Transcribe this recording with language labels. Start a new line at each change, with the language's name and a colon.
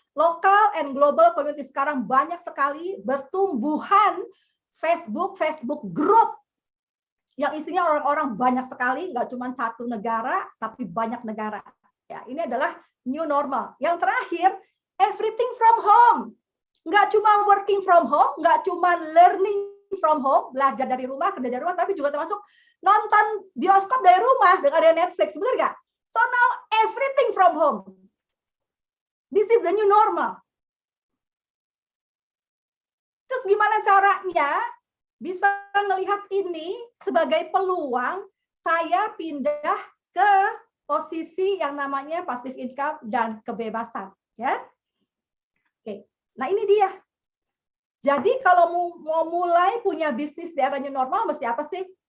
English: Local and global community
Indonesian: sekarang banyak sekali bertumbuhan Facebook group yang isinya orang-orang banyak sekali, nggak cuma 1 negara, tapi banyak negara. Ya, ini adalah new normal. Yang terakhir,
English: everything from home.
Indonesian: Nggak cuma
English: working from home,
Indonesian: nggak cuma
English: learning from home,
Indonesian: belajar dari rumah, kerja dari rumah, tapi juga termasuk nonton bioskop dari rumah dengan ada Netflix, benar nggak?
English: So now everything from home. This is the new normal.
Indonesian: Terus gimana caranya bisa melihat ini sebagai peluang saya pindah ke posisi yang namanya passive income dan kebebasan, ya? Oke. Nah, ini dia. Jadi kalau mau mulai punya bisnis di era new normal mesti apa sih?